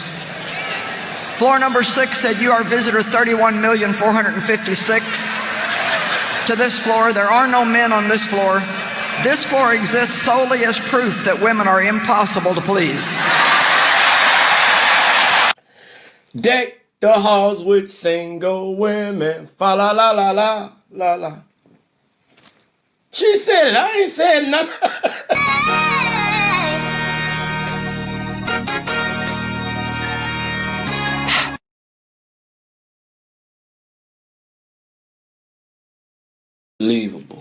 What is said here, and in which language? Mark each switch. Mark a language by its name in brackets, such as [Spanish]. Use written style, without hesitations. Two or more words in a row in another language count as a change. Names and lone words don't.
[English] Floor number 6 said, "You are visitor 31,456. To this floor, there are no men on this floor. This floor exists solely as proof that women are impossible to please." Deck the halls with single women. Fa la la la la la la. She said it. I ain't said nothing. Unbelievable.